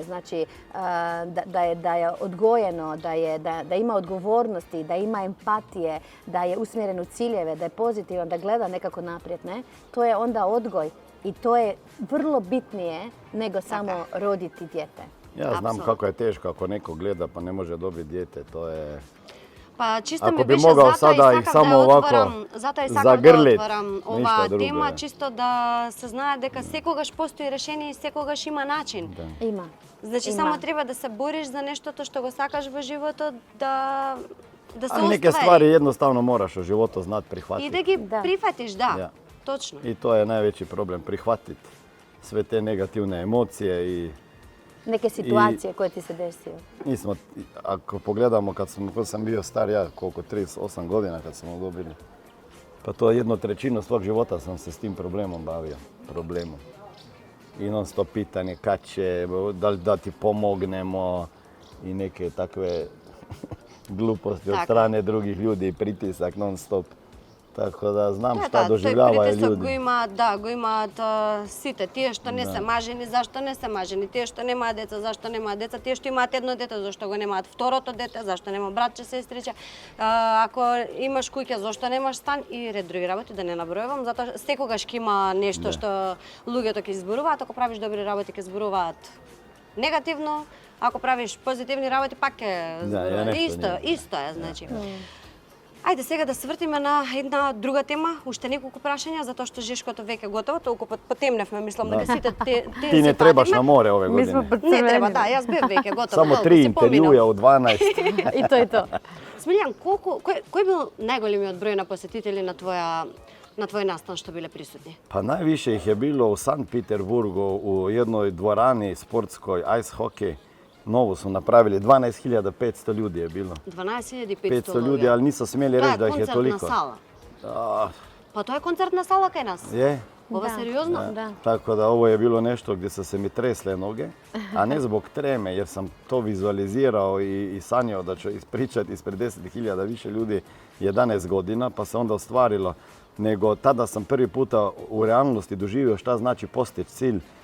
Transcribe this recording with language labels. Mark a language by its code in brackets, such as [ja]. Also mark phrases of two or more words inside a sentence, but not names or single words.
[bs] Znači da je odgojeno, da ima odgovornosti, da ima empatije, da je usmjeren u ciljeve, da je pozitivan, da gleda nekako naprijed. Ne? To je onda odgoj i to je vrlo bitnije nego samo roditi dijete. Ja znam kako je teško ako neko gleda pa ne može dobiti dijete, to je... [mk] Па чисто Ако ми би беше могал затоа [bs] sada [mk] и и сакав само да овако отворам, затоа и сакав да загрлит, отворам ништо оваа друго, тема, е. чисто да се знае дека секогаш постои решение и секогаш има начин. [bs] Ima. [mk] Значи Има. само треба да се бориш за нештото што го сакаш во животот, да се [bs] Ali neke stvari [mk] оствари. [bs] jednostavno moraš u životu znat [mk] И [bs] prihvatiti. [mk] да ги Да. прифатиш, да. [bs] Ja. [mk] Точно. [bs] I to je najveći problem, prihvatiti sve te negativne emocije i Neke situacije koje ti se desio. mi smo, ako pogledamo kad sam bio star, ja koliko 38 godina kad smo dobili, pa to 1/3 svog života sam se s tim problemom bavio, problemom. I non stop pitanje kad će, da ti pomognemo i neke takve gluposti od Tako. strane drugih ljudi i pritisak non stop. Tako da znam šta [mk] Тој [bs] doživljavaju [mk] притисок [bs] ljudi. [mk] го имаат сите. Тие што не се мажени, зашто не се мажени? Тие што немаат деца, зашто немаат деца? Тие што имаат едно дете, зашто го немаат второто дете? Зашто нема братче, сестриче? Ако имаш куќа, зашто немаш стан? И ред други работи, да не набројувам, затоа секогаш ќе има нешто што луѓето ќе изборуваат. Ако правиш добри работи, ќе зборуваат негативно, ако правиш позитивни работи, пак е Да, нешто исто е, значи. Ајде сега да се вртиме на една друга тема, уште неколку прашања, затоа што Жешкото веќе готово, толку потемневме, мислам дека сите Ти не требаш на море ове [bs] Mi smo [mk] години. Не треба, [bs] pocrveni. [mk] да, јас бев веќе готова. Само толку 3 си поминав. интервјуја од 12. [bs] I to. [mk] Смилјан, кој бил најголемиот број на посетители на твој настан што биле присутни? [bs] Pa najviše ih je bilo u Sankt Peterburgu u jednoj dvorani sportskoj [en] ice hockey. [bs] Novu su napravili, 12.500 ljudi je bilo. 12.500 500 ljudi, ali nisu smjeli reći da ih je toliko. [mk] Тоа е концертна сала. [bs] A, Pa to je koncertna sala kaj nas. je? [mk] Ова сериозно? [bs] Da. Tako da ovo je bilo nešto gdje su se mi tresle noge, a ne zbog treme, jer sam to vizualizirao i sanjao da ću ispričati ispred 10.000 više ljudi 11 godina, pa se onda ostvarilo. Nego tada sam prvi puta u realnosti doživio šta znači postići cilj.